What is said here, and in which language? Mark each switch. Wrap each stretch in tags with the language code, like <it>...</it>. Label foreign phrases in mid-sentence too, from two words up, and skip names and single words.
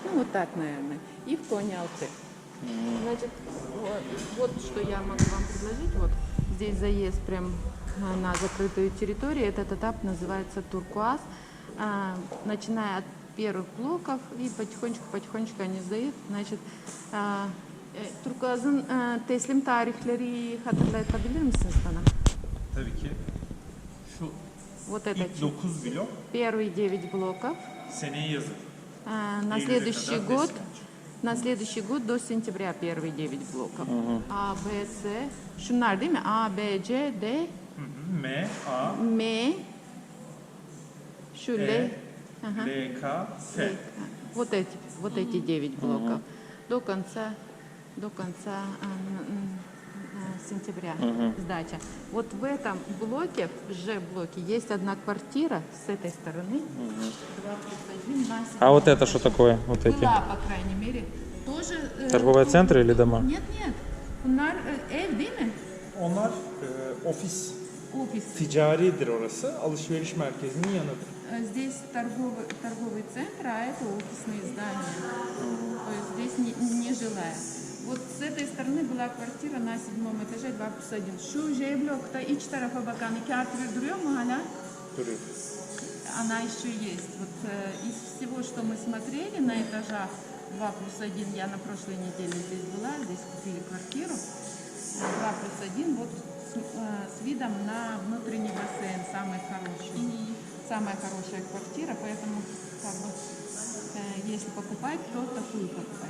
<ru>Ну вот так, наверное. И в Кони-Алты. Значит, вот что я могу вам предложить. Вот здесь заезд прям на закрытую территорию. Этот этап называется Туркуаз. Начиная от первых блоков и потихонечку они сдают. Значит,</ru> <tr>Turkuaz'ın teslim tarihleri hatırlatabilir misiniz bana? Tabii ki. Şu</tr> <ru>Вот это</ru> <tr>ilk 9 blok</tr> <ru>первые 9 блоков.</ru> <tr>seneyi yazın.</tr> <ru>На следующий год до сентября первые 9 блоков. А, Б, С.</ru> <tr>Şunlar değil mi? A, B, C, D, M, A, M. Şu L. E,</tr> <ru>Ага. L, K, T. Вот эти 9 блоков. До конца сентября сдача. Вот в этом блоке, в Ж-блоке, есть одна квартира с этой стороны. 2+1 на А вот это что такое? Вот эти? Была, по крайней мере. Тоже, Торговые центры или дома? Нет.</ru> <tr>Bunlar ev değil mi? Onlar ofis</tr> <ru>офис.</ru> <tr>Ticaridir orası. Alışveriş merkezinin yanıdır.</tr> <ru>Здесь торговый центр, а это офисные здания. То есть здесь не жилая. Вот с этой стороны была квартира на 7 этаже 2+1.</ru> <tr>Şu J-блок'ta iç tarafa bakan 2 artı 1 duruyor mu hala? Duruyor.</tr> <ru>Она еще есть. Вот из всего, что мы смотрели на этажах 2+1, я на прошлой неделе здесь была, здесь купили квартиру. 2+1, вот с видом на внутренний бассейн, самый хороший. Самая хорошая квартира, поэтому как бы, если покупать, то такую покупать.</ru>